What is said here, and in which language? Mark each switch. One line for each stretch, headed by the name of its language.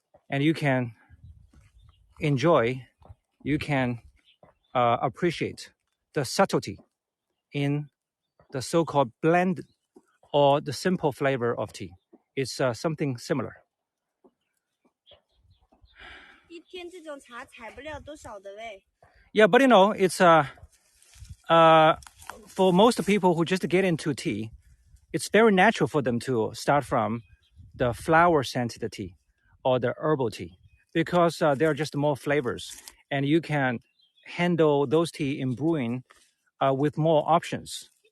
English: And you can enjoy, you can appreciate the subtlety in the so-called blend or the simple flavor of tea. It's something similar.
Chinese: 一天这种茶采不了多少的喂。
English: Yeah, but it's for most people who just get into tea, it's very natural for them to start from the flower-scented tea or the herbal tea because there are just more flavors, and you can handle those tea in brewing with more options.